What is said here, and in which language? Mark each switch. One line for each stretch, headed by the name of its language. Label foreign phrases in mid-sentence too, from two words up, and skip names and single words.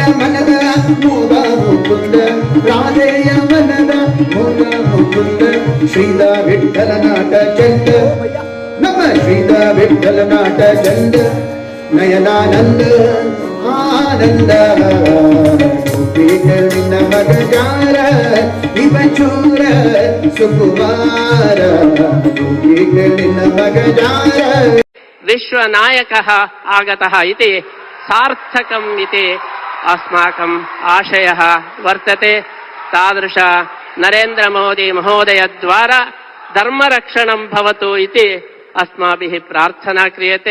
Kannada: ಮನದ ಮೂಲ ಮುಕುಂದ, ರಾಧೆಯ ಮನದ ಮೂಲ ಮುಕುಂದ, ಶ್ರೀದ ವಿಠ್ಠಲ ನಾಟ ಚಂದ, ನಮ್ಮ ಶ್ರೀದ ವಿಠ್ಠಲ ನಾಟ ಚಂದ, ನಯನಾನಂದ ಆನಂದ ಗೋಪಿಗಳಿನ ಮಗ ಜಾರ ಇವ ಚೂರ ಸುಕುಮಾರ ಗೋಪಿಗಳಿನ ಮಗ ಜಾರ
Sanskrit: विश्वनायकः आगतः इति सार्थकम् इति अस्माकम् आशयः वर्तते। तादृश नरेन्द्र मोदी महोदयद्वारा धर्मरक्षणं भवतु इति अस्माभिः प्रार्थना क्रियते।